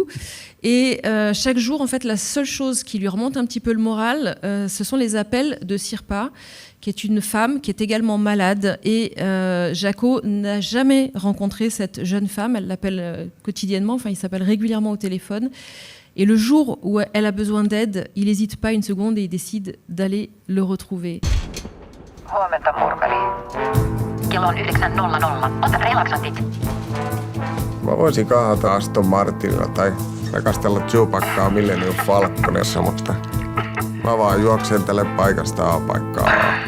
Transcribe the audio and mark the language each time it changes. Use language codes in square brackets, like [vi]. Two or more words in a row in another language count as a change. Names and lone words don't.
[fr] Et chaque jour, en fait, la seule chose qui lui remonte un petit peu le moral, ce sont les appels de Sirpa, qui est une femme qui est également malade. Et Jaco n'a jamais rencontré cette jeune femme. Elle l'appelle quotidiennement, enfin, il s'appelle régulièrement au téléphone. Et le jour où elle a besoin d'aide, il n'hésite pas une seconde et il décide d'aller le retrouver. [fi] Huomenta, Murmeli. Kello on 9.00. Ota relaksantit. Mä voisin kaahata Aston Martinilla tai rakastella Chewbaccaa Millennium Falconissa, mutta mä vaan juoksentelen paikasta A-paikkaa.